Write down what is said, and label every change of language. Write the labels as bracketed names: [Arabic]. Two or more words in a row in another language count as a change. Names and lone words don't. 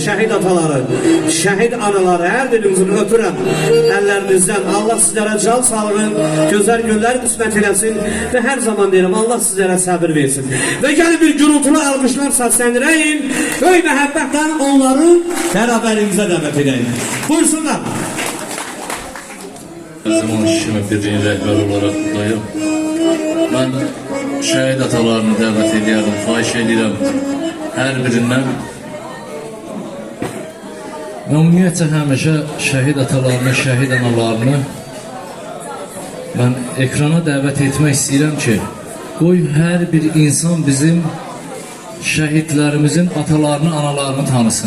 [Azerbaijani] Şəhid ataları, şəhid anaları, hər birinizin öpürəm əllərinizdən. Allah sizlərə can sağlığı, gözəl günlər qismət eləsin və hər zaman deyirəm, Allah sizlərə səbir versin. Və gəlin bir gürültülü alqışlar səsləndirəyin, böyük məhəbbətlə onları bərabərimizə dəvət edəyin. Buyursunlar. [Turkish] Her zaman işime birliğin rehber olarak buradayım. Ben şehit atalarını davet ediyorum, [Azerbaijani] xahiş edirəm hər birindən. Ümumiyyətcə həmişə şəhid atalarını, şəhid analarını mən ekrana dəvət etmək istəyirəm ki, qoy hər bir insan bizim şəhidlərimizin atalarını, analarını tanısın.